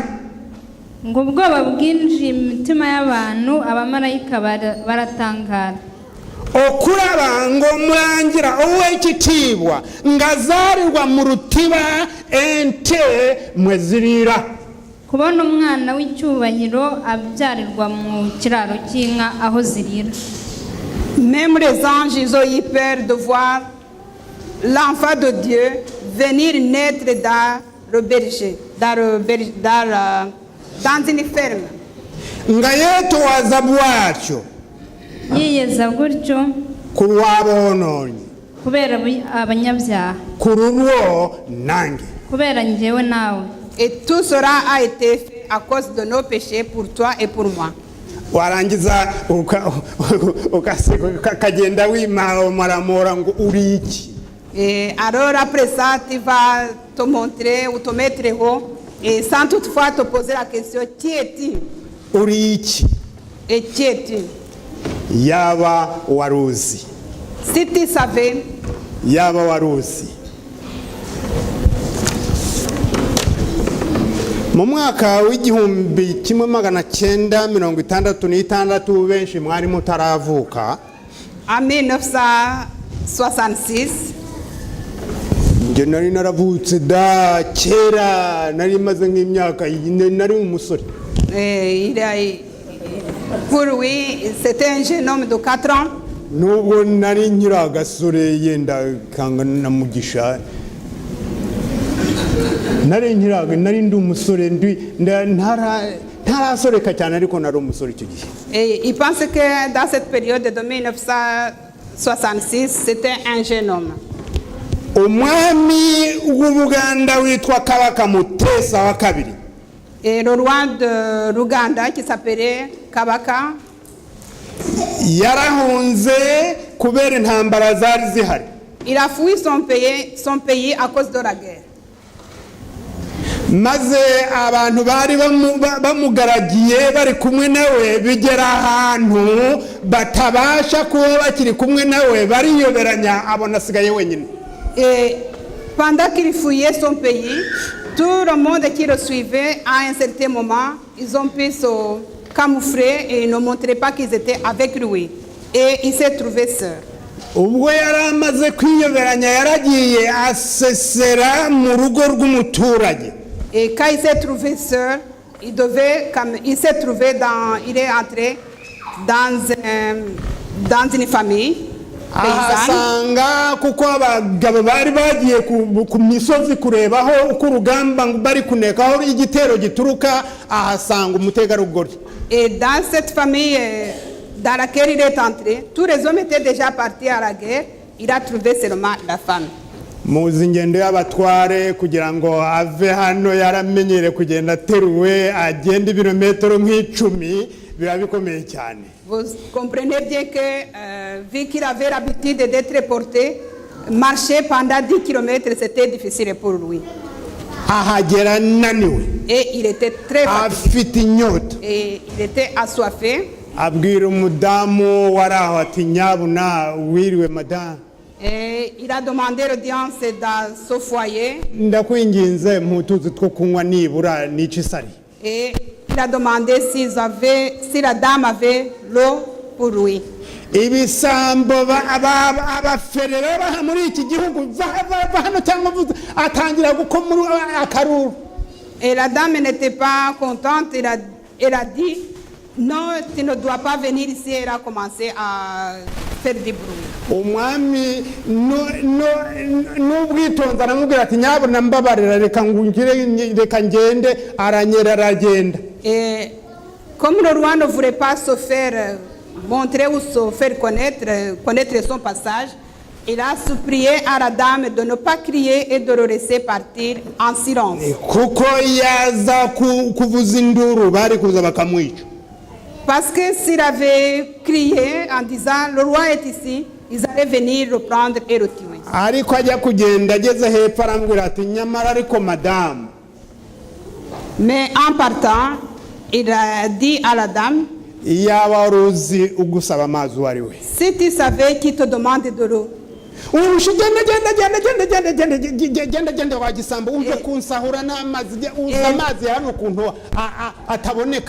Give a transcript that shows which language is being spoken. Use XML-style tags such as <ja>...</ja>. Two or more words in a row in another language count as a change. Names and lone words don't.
<rw>ngo ubwoba bwinjiye imitima y'abantu abamarayika baratangara.</rw> <lg>okuraba ngo murangira ow'ekitiibwa ngazarirwa mu rutiba ente mwezirira.</lg> <rw>kubona umwana w'icyubahiro abyarirwa mu kiraro cy'inka aho zirira.</rw> <fr>Même les anges, ils ont eu peur de voir l'enfant de Dieu venir naître dans le berger, dans une ferme.</fr> <lg>nga yeetowaza bwatyo</lg> <rw>yiyeza gutyo</rw> <lg>ku lw'aboonoonyi</lg> <rw>kubera abanyabyaha,</rw> <lg>ku lulwo nange.</lg> <rw>kubera njyewe nawe.</rw> <fr>Et tout cela a été fait à cause de nos péchés pour toi et pour moi.</fr> <rw>warangiza ukagenda wimaramora ngo uri iki.</rw> <fr>Et alors après ça, tu vas te montrer ou te mettre haut et sans toutefois te poser la question, qui es-tu?</fr> <rw>uri iki.</rw> <fr>Et qui es-tu?</fr> <rw>yaba waruzi.</rw> <fr>Si tu savais,</fr> <rw>yaba waruzi. mu mwaka w'igihumbi kimwe magana cyenda 1966 benshi mwari mutaravuka.</rw> <fr>en 1966,</fr> <rw>nge nari naravutse da kera nari maze nk'imyaka nari umusore.</rw> <fr>pour lui, c'était un jeune homme de 4 ans.</fr> <rw>nubwo nari nkiri agasore yenda kangana na mugisha nari ndi umusore ntarasoreka cyane ariko nari umusore icyo gihe.</rw> <fr>Et il pense que dans cette période de 1966, c'était un jeune homme.</fr> <rw>umwami w'Ubuganda witwa Kabaka Mutesa wa kabiri.</rw> <fr>Et le roi de l'Ouganda qui s'appelait Kabaka,</fr> <rw>yarahunze kubera intambara zari zihari.</rw> <fr>il a fui son pays à cause de la guerre.</fr> <rw>maze abantu bari bamugaragiye bari kumwe nawe bigera ahantu batabasha kuba bakiri kumwe nawe bariyoberanya abona asigaye wenyine.</rw> <fr>Et pendant qu'il fouillait son pays, tout le monde qui le suivait, à un certain moment, ils ont pu se camoufler et ne montraient pas qu'ils étaient avec lui. Et il s'est trouvé seul.</fr> <rw>ubwo yari amaze kwiyoberanya yaragiye asesera mu rugo rw'umuturage.</rw> <fr>Et quand il s'est trouvé seul, il est entré dans une famille paysanne.</fr> <rw>ahasanga kuko abagabo bari bagiye ku misozi kurebaho uko urugamba bari kunekaho igitero gituruka, ahasanga umutegarugori.</rw> <fr>Et dans cette famille dans laquelle il est entré, tous les hommes étaient déjà partis à la guerre. Il a trouvé seulement la femme.</fr> <rw>muzi ingendo y'abatware kugira ngo ave hano yaramenyere kugenda ateruwe agenda ibirometero nk'icumi biba bikomeye cyane.</rw> <fr>Vous comprenez bien que vu qu'il avait l'habitude d'être porté, marcher pendant 10 km, c'était difficile pour lui.</fr> <rw>Ahagera naniwe.</rw> <fr>Et il était très fatigué.</fr> <rw>Afite inyota.</rw> <fr>Et il était assoiffé.</fr> <rw>Abwira umudamu wari aho ati nyabuna wiriwe madame.</rw> <fr>Et il a demandé l'audience dans ce foyer.</fr> <rw>Ndakwinginze mputuzi two kunywa nibura n'iki sari.</rw> <fr>Et il a demandé si la dame avait l'eau pour lui.</fr> <rw>Ibisambo abaferera baha muri iki gihugu hano cyangwa atangira gukomura akaruru.</rw> <fr>Et la dame n'était pas contente. Elle a dit non, tu ne dois pas venir ici. Elle a commencé à faire du bruit.</fr> <rw>Umwami n'ubwitonzi aramubwira ati nyabona mbabarira reka ngende aranyera aragenda.</rw> <fr>Et comme le roi ne voulait pas se faire montrer ou se faire connaître son passage, il a supplié à la dame de ne pas crier et de le laisser partir en silence.</fr> <rw>Kuko yaza kuvuza induru bari kuza bakamwica.</rw> <fr>Parce que s'il avait crié en disant le roi est ici, ils allaient venir le prendre et le tuer.</fr> <rw>Ariko ajya kugenda ageze hepfo arambwira ati nyamara ariko madame.</rw> <fr>Mais en partant, il a dit à la dame,</fr> <rw>iyaba waruzi ugusaba amazi wari we.</rw> <fr>si tu savais qui te demande de l'eau.</fr> <rw>Genda wagisambo umve kunsahura n'amazi uza amazi hari ukuntu ataboneka.</rw>